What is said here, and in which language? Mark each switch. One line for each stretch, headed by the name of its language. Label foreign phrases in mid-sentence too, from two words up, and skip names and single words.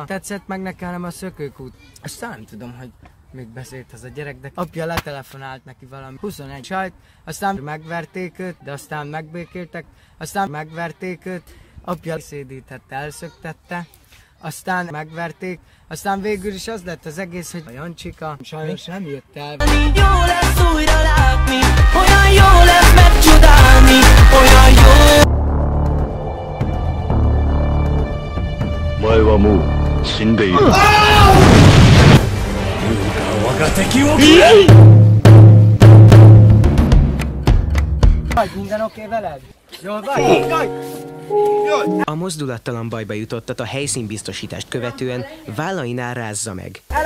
Hungarian: Tetszett meg nekem a Szökőkút. Aztán nem tudom, hogy még beszélt az a gyerek, de apja letelefonált neki valami 21 sajt, aztán megverték őt, de aztán megbékéltek, aztán megverték őt, apja szédítette, elszöktette, aztán megverték, aztán végül is az lett az egész, hogy a Jancsika sajnos nem jött el. Jó lesz újra látni, olyan jó lesz megcsodálni, olyan jó.
Japanese: お前はもう死んでいる。
Hungarian: Vagy minden oké veled? Jól vagy? A mozdulattalan bajba jutottat a helyszínbiztosítást követően vállainál rázza meg.